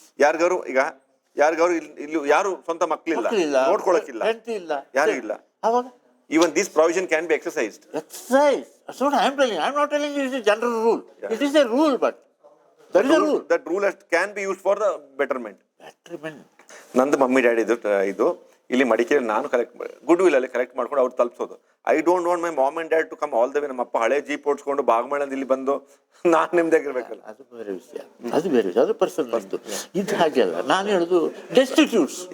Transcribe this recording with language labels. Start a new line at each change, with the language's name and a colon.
Kannada: ಯಾರಿಗಾರು ಇಲ್ಲಿ ಯಾರು ಸ್ವಂತ ಮಕ್ಕಳಿಲ್ಲ, ನೋಡ್ಕೊಳ್ಳೋಕಿಲ್ಲ, ಯಾರು ಇಲ್ಲ, ಅವಾಗ
English: even this provision can be exercised. That's what I am telling you. I am not telling you it is a general rule. Yeah. It is a rule, but there is a rule. That rule can be used for the betterment.
Kannada: ನಂದು mummy daddy ಇದು ಇಲ್ಲಿ ಮಡಿಕೇರಿ ನಾನು good will ಅಲ್ಲಿ collect ಮಾಡ್ಕೊಂಡು ಅವ್ರು ತಲುಪಿಸೋದು.
English: I don't want my mom and dad to come all the way.
Kannada: ನಮ್ಮ ಅಪ್ಪ ಹಳೆ ಜೀಪ್ ಓಡಿಸ್ಕೊಂಡು ಬಾಗಮಂಡಲದಿಂದ ಇಲ್ಲಿ ಬಂದು ನಾನು ನಿಮ್ದಾಗಿರ್ಬೇಕಲ್ಲ. ಅದು ಬೇರೆ ವಿಷಯ, ಅದು ಪರ್ಸನಲ್. ಇದು ಹಾಗೆ ಅಲ್ಲ, ನಾನು ಹೇಳುದು ಡೆಸ್ಟಿಟ್ಯೂಟ್ಸ್.